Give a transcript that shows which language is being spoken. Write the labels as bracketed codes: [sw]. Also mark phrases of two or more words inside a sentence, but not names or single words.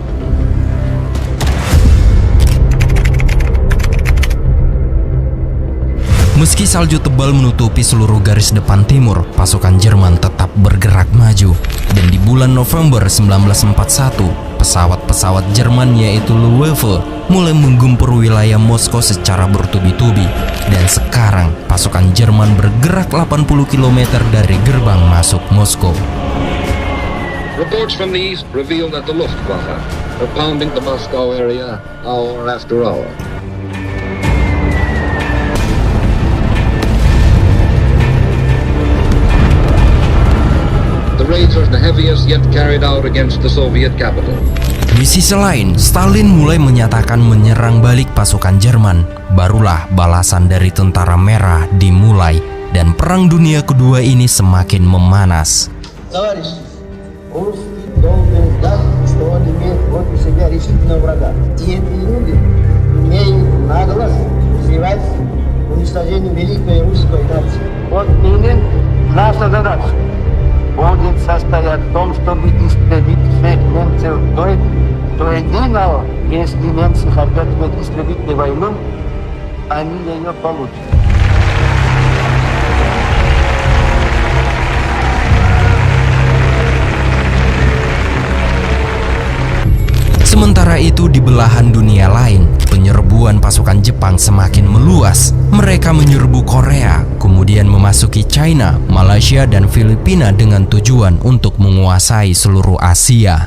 [id] Meski salju tebal menutupi seluruh garis depan timur, pasukan Jerman tetap bergerak maju. Dan di bulan November 1941, pesawat-pesawat Jerman yaitu Luftwaffe mulai menggempur wilayah Moskow secara bertubi-tubi. Dan sekarang pasukan Jerman bergerak 80 km dari gerbang masuk Moskow. [en] Reports from the east reveal that the Luftwaffe are pounding the Moscow area hour after hour. The raids are the heaviest yet carried out against the Soviet capital. [id] Di sisi lain, Stalin mulai menyatakan menyerang balik pasukan Jerman. Barulah balasan dari Tentara Merah dimulai dan Perang Dunia Kedua ini semakin memanas. [ru] Товарищи, русский должен знать, что он имеет против себя решительного врага. И эти люди имеют наглость взывать к уничтожению великой русской нации. Вот именно наша задача будет состоять в том, чтобы истребить всех немцев до единого. Если немцы хотят истребить войну, они ее получат. [id] Sementara itu di belahan dunia lain, penyerbuan pasukan Jepang semakin meluas. Mereka menyerbu Korea, kemudian memasuki China, Malaysia, dan Filipina dengan tujuan untuk menguasai seluruh Asia.